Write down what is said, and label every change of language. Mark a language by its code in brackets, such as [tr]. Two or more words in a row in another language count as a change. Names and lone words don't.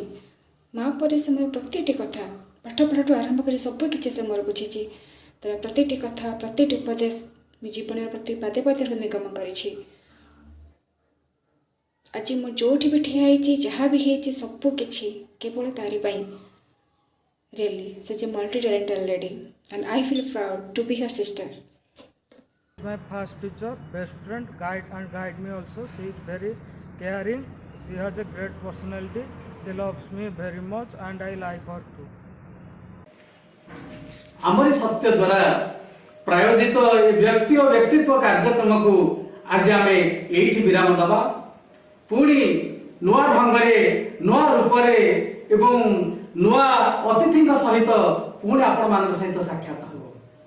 [or] ମା' ପରି ସେ ମୋର ପ୍ରତିଟି କଥା, ପାଠପଢ଼ାଠୁ ଆରମ୍ଭ କରି ସବୁକିଛି ସେ ମୋର ବୁଝିଛି। ତାର ପ୍ରତିଟି କଥା, ପ୍ରତିଟି ଉପଦେଶ ମୋ ଜୀବନର ପ୍ରତି ପାଦେ ପାଦେ ହୃଦୟଙ୍ଗମ କରିଛି। ଆଜି ମୁଁ ଯେଉଁଠି ବି ଠିଆ ହେଇଛି, ଯାହା ବି ହେଇଛି, ସବୁକିଛି କେବଳ ତାରି ପାଇଁ। [en] Really, such a multi-talented lady, and I feel proud to be her sister. My first teacher, best friend, guide me also. She is very caring. She has a great personality. She loves me very much, and I like her too. [or] ଆମରି ସତ୍ୟ ଦ୍ୱାରା ପ୍ରାୟୋଜିତ ଏ ବ୍ୟକ୍ତି ଓ ବ୍ୟକ୍ତିତ୍ୱ କାର୍ଯ୍ୟକ୍ରମକୁ ଆଜି ଆମେ ଏଇଠି ବିରାମ ଦେବା। ପୁଣି ନୂଆ ଢଙ୍ଗରେ, ନୂଆ ରୂପରେ ଏବଂ ନୂଆ ଅତିଥିଙ୍କ ସହିତ ପୁଣି ଆପଣମାନଙ୍କ ସହିତ ସାକ୍ଷାତ ହେବ।